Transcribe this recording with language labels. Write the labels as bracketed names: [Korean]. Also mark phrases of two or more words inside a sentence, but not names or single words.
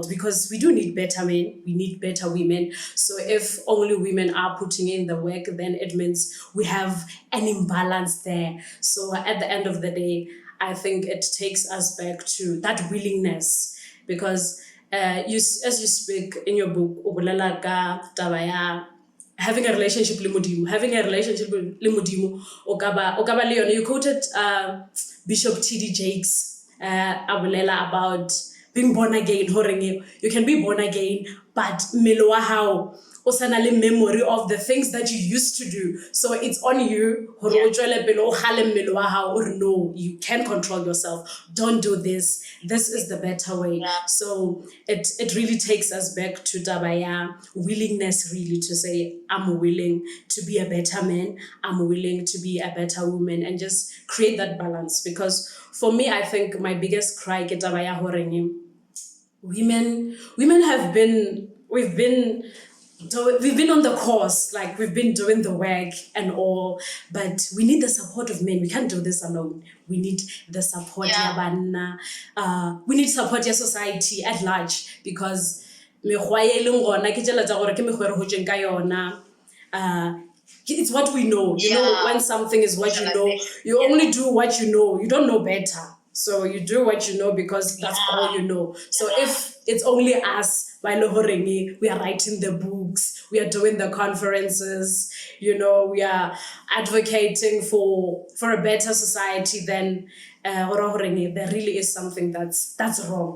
[English] Because we do need better men, we need better women. So if only women are putting in the work, then it means we have an imbalance there. So at the end of the day, I think it takes us back to that willingness, because as you speak in your book, [Southern Sotho] o bolela ka taba ya [English] having a relationship [Southern Sotho] le Modimo, o ka ba le yone. [English] You quoted Bishop T.D. Jakes, Abulela, about being born again. You can be born again, but [Southern Sotho] mmele wa hao o sa na le [English] memory of the things that you used to do. So it's on you. No, you can control yourself. Don't do this. This is the better way. So it really takes us back to tabaya willingness, really, to say, I'm willing to be a better man. I'm willing to be a better woman, and just create that balance. Because for me, I think my biggest cry [Southern Sotho] ke tabaya horeng [English] women have been, we've been on the course, like we've been doing the work and all, but we need the support of men. We can't do this alone. We need the support [Southern Sotho] ya banna. [English] We need support [Southern Sotho] ya [English] society at large, because [Southern Sotho] mekgwa e leng gona ke tšela tša gore ke mekgwa e re hotseng ka yona. [English] It's what we know. You know, when something is what you know, you only do what you know. You don't know better. So you do what you know because that's all you know. So if it's only us, we are writing the books, we are doing the conferences, we are advocating for a better society, then there really is something that's wrong.